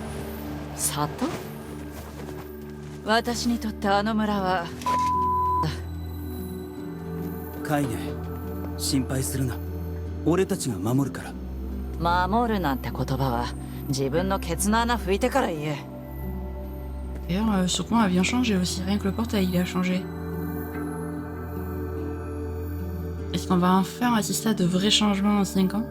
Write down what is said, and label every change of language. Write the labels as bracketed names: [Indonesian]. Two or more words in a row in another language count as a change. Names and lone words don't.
[Japanese] 里？私にとってあの村はカイネ、心配するな。俺たちが守るから。守るなんて言葉は自分のケツの穴拭いてから言え。 [French] D'ailleurs, ce coin a bien changé aussi, rien que le portail il a changé. Est-ce qu'on va enfin assister à de vrais changements en 5 ans?